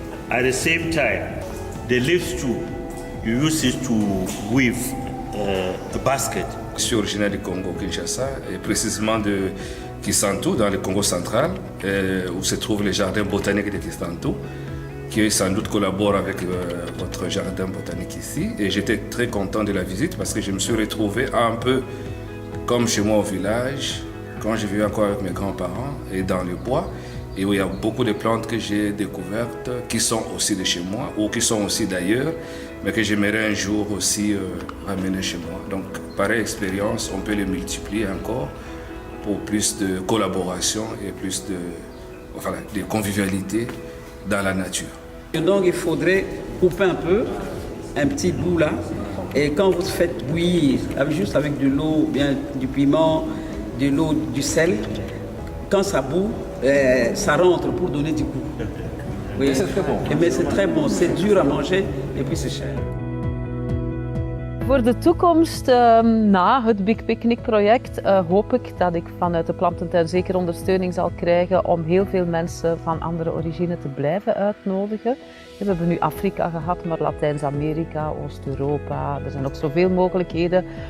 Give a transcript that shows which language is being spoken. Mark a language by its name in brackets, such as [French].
[English] At the same time, the leaves too, you use it to weave a basket. [French] Je suis originaire du Congo, Kinshasa, et précisément de Kisantu, dans le Congo central, où se trouvent les jardins botaniques de Kisantu, qui sans doute collabore avec votre jardin botanique ici. Et j'étais très content de la visite parce que je me suis retrouvé un peu comme chez moi au village, quand je vivais encore avec mes grands-parents et dans le bois, et où il y a beaucoup de plantes que j'ai découvertes qui sont aussi de chez moi ou qui sont aussi d'ailleurs, mais que j'aimerais un jour aussi ramener chez moi. Donc, pareille expérience, on peut les multiplier encore pour plus de collaboration et plus de convivialité dans la nature. Et donc il faudrait couper un peu, un petit bout là, et quand vous faites bouillir, juste avec de l'eau, bien du piment, de l'eau, du sel, quand ça bout, ça rentre pour donner du goût. Oui. C'est très bon. Mais c'est très bon, c'est dur à manger et puis c'est cher. [Dutch] Voor de toekomst, na het Big Picnic project, hoop ik dat ik vanuit de plantentuin zeker ondersteuning zal krijgen om heel veel mensen van andere origine te blijven uitnodigen. We hebben nu Afrika gehad, maar Latijns-Amerika, Oost-Europa, er zijn ook zoveel mogelijkheden.